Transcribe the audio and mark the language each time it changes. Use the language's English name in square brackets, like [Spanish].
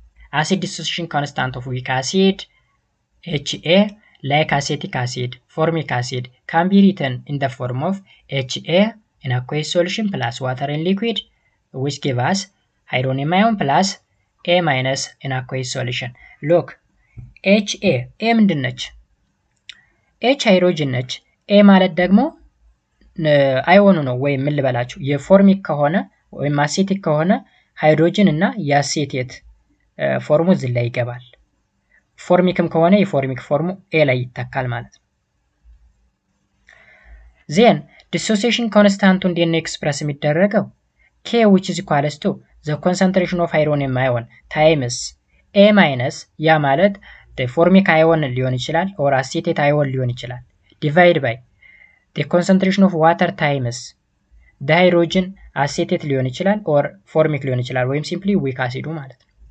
[English] Acid dissociation constant of weak acid Ha like acetic acid, formic acid can be written in the form of Ha in aqueous solution plus water in liquid which give us hydronium ion plus A minus in aqueous solution. [Amharic] Look, Ha ምንድን ነች? H ሃይድሮጅን ነች። A ማለት ደግሞ አይኦኑ ነው ወይም ምን ልበላችሁ የፎርሚክ ከሆነ ወይም አሴቲክ ከሆነ ሃይድሮጅን እና የአሴቴት ፎርሙ እዚህ ላይ ይገባል። ፎርሚክም ከሆነ የፎርሚክ ፎርሙ A ላይ ይተካል ማለት ነው። [English] Then dissociation constant [Amharic] እንዴት ነው ኤክስፕረስ የሚደረገው? [English] K which is equals to the concentration of hydronium ion times A minus [Amharic] ያ ማለት [English] the formic ion [Amharic] ሊሆን ይችላል [English] or acetate ion ሊሆን ይችላል divide by the concentration of water times the hydrogen acetate ሊሆን ይችላል or formic [Amharic] ሊሆን ይችላል ወይም [English] simply weak acid [Amharic] ማለት ነው።